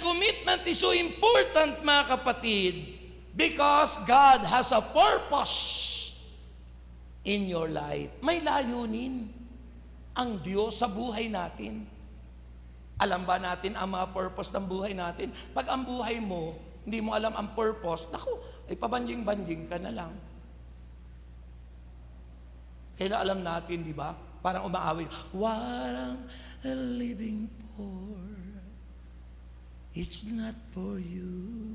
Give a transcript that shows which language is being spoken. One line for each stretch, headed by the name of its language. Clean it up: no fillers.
English: Commitment is so important,
Filipino: mga kapatid,
English: because God has a purpose in your life.
Filipino: May layunin ang Diyos sa buhay natin. Alam ba natin ang mga purpose ng buhay natin? Pag ang buhay mo, hindi mo alam ang purpose, naku, ay pabanjing-banjing ka na lang. Kaya alam natin, di ba? Parang umaawit,
English: what I'm living for, it's not for you.